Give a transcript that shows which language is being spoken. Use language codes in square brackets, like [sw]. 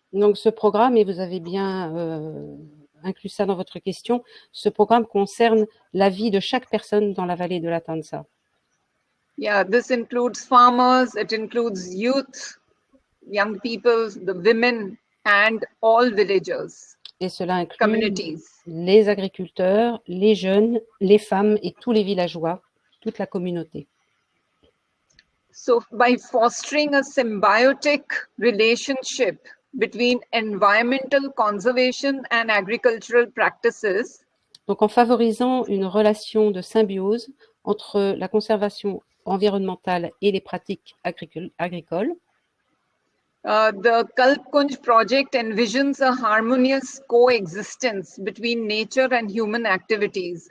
[fr] Donc, ce programme, et vous avez bien inclus ça dans votre question, ce programme concerne la vie de chaque personne dans la vallée de la Tansa. [en] Yeah, this includes farmers, it includes youth, young people, the women, and all villagers. [fr] Et cela inclut les agriculteurs, les jeunes, les femmes et tous les villageois, toute la communauté. [en] So, by fostering a symbiotic relationship between environmental conservation and agricultural practices, [fr] donc en favorisant une relation de symbiose entre la conservation environnementale et les pratiques agricoles, [en] the Kalpkunj project envisions a harmonious coexistence between nature and human activities.